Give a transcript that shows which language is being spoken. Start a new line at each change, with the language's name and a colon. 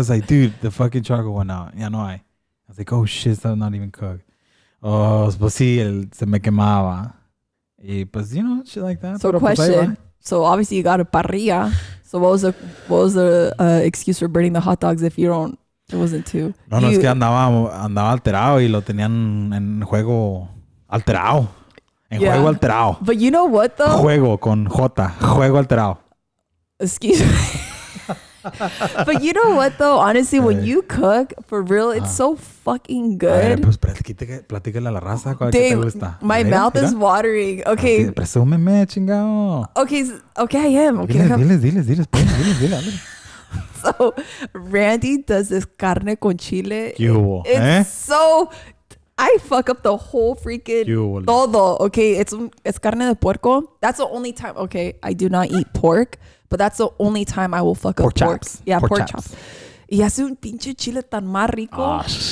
English: It's like, dude, the fucking charcoal went out.
Spanish: Ya no hay.
English: I was like, oh shit, that's not even cooked.
Spanish: Oh, pues sí, se me quemaba. Y pues,
English: shit like that. So question. So obviously you got a parrilla. So what was the excuse for burning the hot dogs if you don't, it wasn't too?
Spanish: No, es que andaba alterado y lo tenían en juego alterado. Juego alterado.
English: But you know what though?
Spanish: Juego con J. Juego alterado.
English: Excuse me. But you know what though? Honestly, when you cook, for real, it's so fucking good.
Spanish: Pues platícale a la raza. ¿Qué te gusta?
English: My mouth is watering. Okay.
Spanish: Presúmeme, chingado.
English: Okay, I am. Okay.
Spanish: Diles.
English: So, Randy does this carne con chile.
Spanish: ¿Qué hubo?
English: It's so... I fuck up the whole freaking todo. Okay, it's carne de puerco. That's the only time. Okay, I do not eat pork, but that's the only time I will fuck up pork. Chops. Yeah, pork chops.
Spanish: Y hace un pinche chile tan más rico.